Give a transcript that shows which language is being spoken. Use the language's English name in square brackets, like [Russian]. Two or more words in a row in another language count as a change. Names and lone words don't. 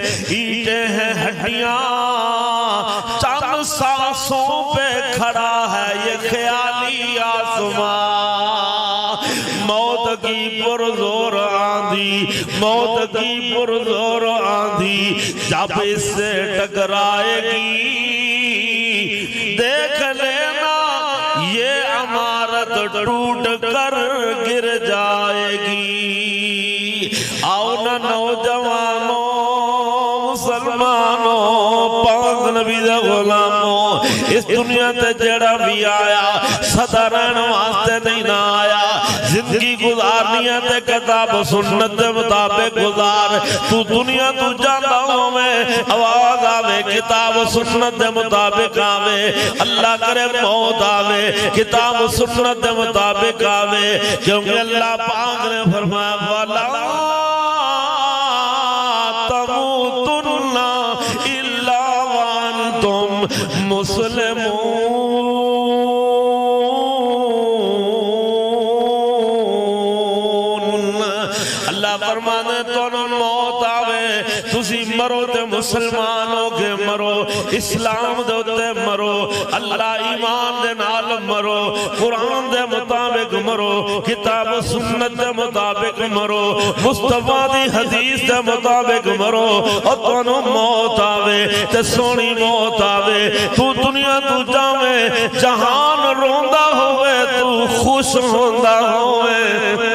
[Urdu] اینٹیں ہیں ہڈیاں، چند سانسوں پہ کھڑا ہے یہ خیالی آسماں، موت کی پرزور آندھی، موت کی پرزور آندھی جب اس سے ٹکرائے گی، دیکھ لینا یہ عمارت ٹوٹ کر گر جائے گی. [Punjabi] آؤ نا نوجوانوں مسلمانوں پاک نبی دے غلاموں، اس دنیا تے جیہڑا بھی آیا سدا رہنے واسطے نہیں نا آیا، زندگی گزارنی ہے تے کتاب سنت کے مطابق گزار. تو دنیا تو جاتا ہووے آواز آوے کتاب سنت کے مطابق آوے، اللہ کرے موت آوے کتاب سنت کے مطابق آوے، کیونکہ اللہ پاک نے فرمایا [Arabic] ولا تموتن إلا وأنتم مسلمون. [Punjabi] فرمانے تو موت آوے تسی مرو تے مسلمان ہو کے مرو، اسلام دے اتے مرو، اللہ ایمان دے نال مرو، قرآن دے مطابق مرو، کتاب سنت دے مطابق مرو، مصطفیٰ دی حدیث دے مطابق مرو، اور تینوں موت آوے تے سوہنی موت آوے، تو دنیا تو جاوے جہان روندا ہووے تو خوش ہوندا ہووے.